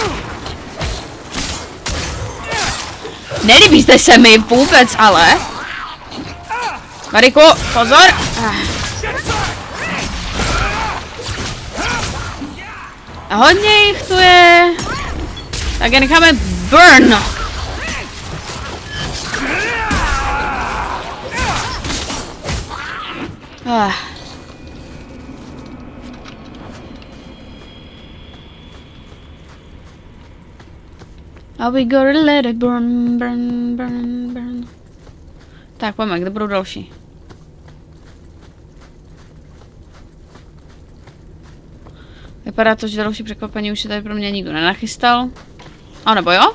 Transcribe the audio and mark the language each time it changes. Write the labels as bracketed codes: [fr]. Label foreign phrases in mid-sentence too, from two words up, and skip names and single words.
[cs] Nelíbíte se mi vůbec, ale... Mariku, pozor! A hodně jich tu je. Tak je necháme burn. [en] Are we gonna let it burn, burn, burn, burn. [cs] Tak, pojďme, kde budou další? Vypadá to, že další překvapení už se tady pro mě nikdo nenachystal. A nebo jo?